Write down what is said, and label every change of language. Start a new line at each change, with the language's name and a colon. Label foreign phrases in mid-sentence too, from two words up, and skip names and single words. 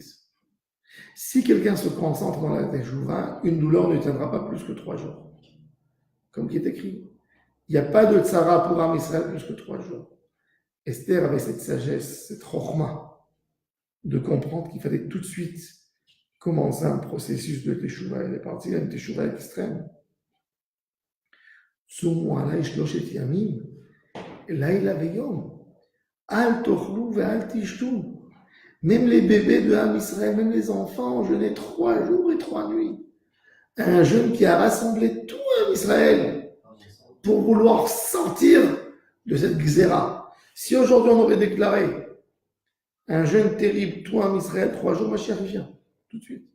French: Si quelqu'un se concentre dans la teshuva, une douleur ne tiendra pas plus que 3 jours. Comme qui est écrit. Il n'y a pas de tzara pour Am Israël plus que 3 jours. Esther avait cette sagesse, cette chorma, de comprendre qu'il fallait tout de suite commencer un processus de teshuva. Elle est partie à une teshuva extrême.
Hebrew: צומו עלי שלשת ימים, לילה ויום, אל תאכלו ואל תשתו.
French: Même les bébés de Am Israël, même les enfants, ont jeûné 3 jours et 3 nuits. Un jeûne qui a rassemblé tout Am Israël pour vouloir sortir de cette xéra. Si aujourd'hui on aurait déclaré un jeûne terrible, tout Am Israël, 3 jours, Mashiach vient, tout de suite.